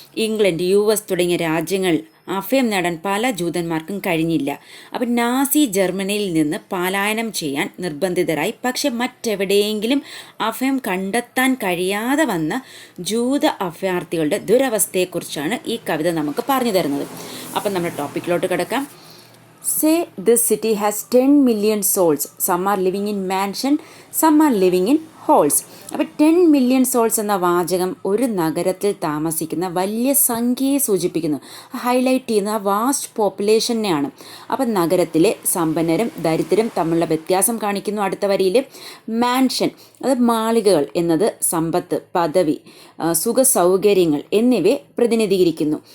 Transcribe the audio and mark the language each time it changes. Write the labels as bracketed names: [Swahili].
[Malayalam] England, US തുടങ്ങിയ രാജ്യങ്ങൾ അഭയം നേടാൻ പല ജൂതന്മാർക്കും കഴിഞ്ഞില്ല. അപ്പം നാസി ജർമ്മനിയിൽ നിന്ന് പലായനം ചെയ്യാൻ നിർബന്ധിതരായി. പക്ഷെ മറ്റെവിടെയെങ്കിലും അഭയം കണ്ടെത്താൻ കഴിയാതെ വന്ന ജൂത അഭയാർത്ഥികളുടെ ദുരവസ്ഥയെക്കുറിച്ചാണ് ഈ കവിത നമുക്ക് പറഞ്ഞു തരുന്നത്. അപ്പം നമ്മുടെ ടോപ്പിക്കിലോട്ട് കിടക്കാം. [English] Say this city has 10 million souls. Some are living in mansion, some are living in halls. [Malayalam] അപ്പോൾ 10 മില്യൺ സോൾസ് എന്ന വാചകം ഒരു നഗരത്തിൽ താമസിക്കുന്ന വലിയ സംഖ്യയെ സൂചിപ്പിക്കുന്നു. ഹൈലൈറ്റ് ചെയ്യുന്ന ആ വാസ്റ്റ് പോപ്പുലേഷനെയാണ്. അപ്പം നഗരത്തിലെ സമ്പന്നരും ദരിദ്രരും തമ്മിലുള്ള വ്യത്യാസം കാണിക്കുന്നു. അടുത്ത വരിയിൽ മാൻഷൻ, അത് മാളികകൾ എന്നത് സമ്പത്ത്, പദവി, സുഖ സൗകര്യങ്ങൾ എന്നിവയെ പ്രതിനിധീകരിക്കുന്നു.